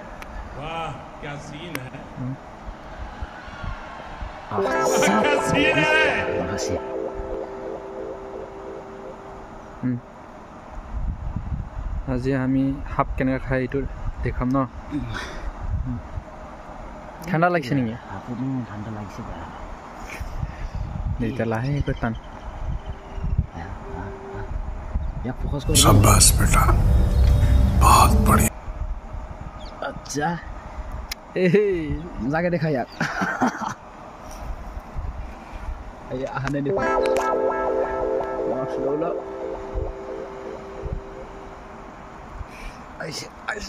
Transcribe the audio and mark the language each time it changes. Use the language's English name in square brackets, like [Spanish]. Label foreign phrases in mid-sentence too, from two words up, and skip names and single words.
[Assamese] আজি আমি হাফ কেনেকৈ খাই এইটো দেখাম ন ঠাণ্ডা লাগিছে নেকি ঠাণ্ডা লাগিছে এতিয়া লাহেকৈ টান [Hindi] फोकस करो शाबाश बेटा बहुत बढ़िया अच्छा जाके देखा यार ये आने दे स्लो लो ऐसे ऐसे